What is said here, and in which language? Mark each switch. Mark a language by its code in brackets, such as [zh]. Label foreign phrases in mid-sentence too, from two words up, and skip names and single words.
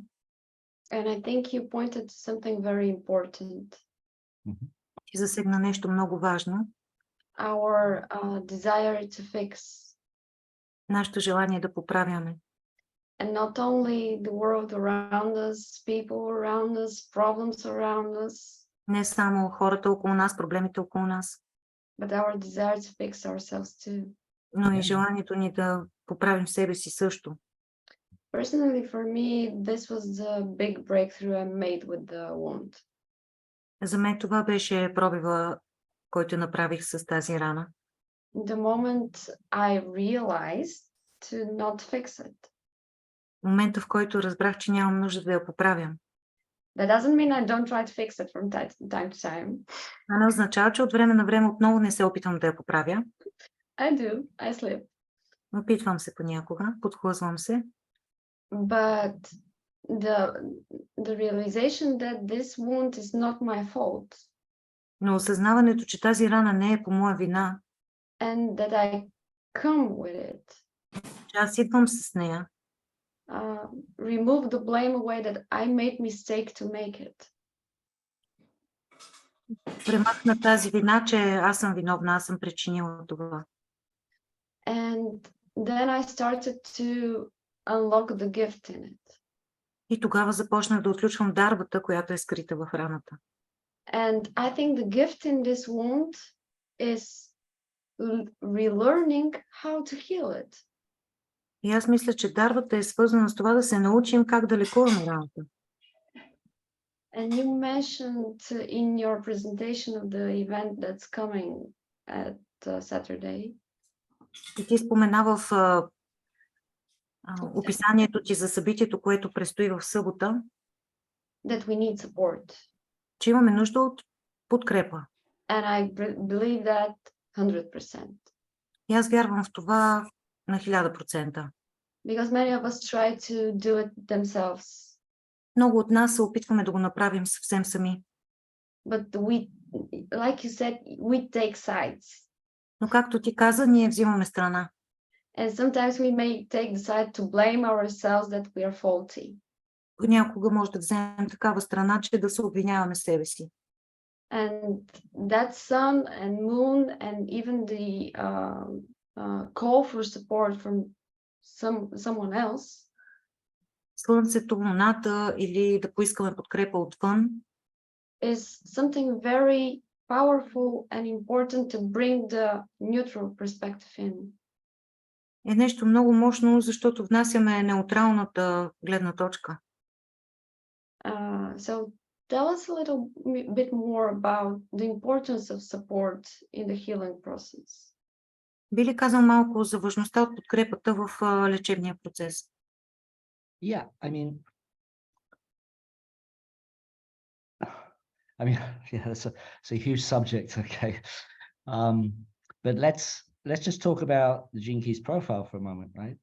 [en] And I think you pointed to something very important. [bg] Ти засегна нещо много важно. [en] Our desire to fix. [bg] Нашето желание да поправяме. [en] And not only the world around us, people around us, problems around us. [bg] Не само хората около нас, проблемите около нас. [en] But our desire to fix ourselves too. [bg] Но и желанието ни да поправим себе си също. [en] Personally, for me, this was the big breakthrough I made with the wound. [bg] За мен това беше пробива, който направих с тази рана. [en] The moment I realized to not fix it. [bg] Момента, в който разбрах, че нямам нужда да я поправям. [en] That doesn't mean I don't try to fix it from time to time. [bg] Това не означава, че от време на време отново не се опитвам да я поправя. [en] I do. I slip. [bg] Опитвам се понякога, подхлъзвам се. [en] But the realization that this wound is not my fault. [bg] Но осъзнаването, че тази рана не е по моя вина. [en] And that I come with it. [bg] Че аз идвам с нея. [en] Remove the blame away that I made mistake to make it. [bg] Премахна тази вина, че аз съм виновна, аз съм причинила това. [en] And then I started to unlock the gift in it. [bg] И тогава започнах да отключвам дарбата, която е скрита в раната. [en] And I think the gift in this wound is relearning how to heal it. [bg] И аз мисля, че дарбата е свързана с това да се научим как да лекуваме раната. [en] And you mentioned in your presentation of the event that's coming at Saturday. [bg] И ти спомена в описанието ти за събитието, което предстои в събота, [en] That we need support. [bg] че имаме нужда от подкрепа. [en] And I believe that 100%. [bg] И аз вярвам в това на 1000%. [en] Because many of us try to do it themselves. [bg] Много от нас се опитваме да го направим съвсем сами. [en] But we, like you said, we take sides. [bg] Но както ти каза, ние взимаме страна. [en] And sometimes we may take the side to blame ourselves that we are faulty. [bg] Понякога може да вземем такава страна, че да се обвиняваме себе си. [en] And that sun and moon and even the call for support from someone else [bg] Слънцето, луната или да поискаме подкрепа отвън [en] is something very powerful and important to bring the neutral perspective in. [bg] е нещо много мощно, защото внасяме неутралната гледна точка. [en] So tell us a little bit more about the importance of support in the healing process. [bg] Би ли казал малко за важността от подкрепата в лечебния процес? [en] Yeah, I mean, yeah, it's a huge subject, okay. But let's just talk about the Gene Keys profile for a moment, right?